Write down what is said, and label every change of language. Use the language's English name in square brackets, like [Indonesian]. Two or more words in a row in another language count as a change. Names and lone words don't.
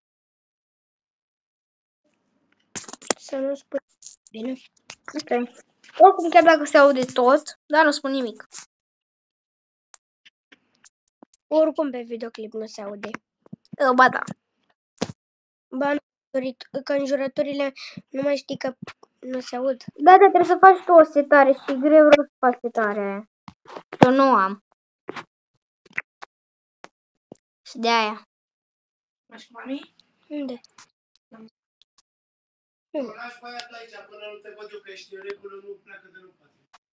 [Romanian] Să nu spui. Bine. Ok. Oricum, chiar dacă se aude tot, dar nu spun nimic. Oricum pe videoclip nu se aude. Ba da. Ba, că înjurăturile nu mai știi că nu se aud. Da, trebuie să faci tu o setare și greu să faci setarea aia. Eu nu am. Și de aia. Mai cu mami? Unde? O lași băiatul aici până nu te văd eu că ești în regulă, nu pleacă de nu poate.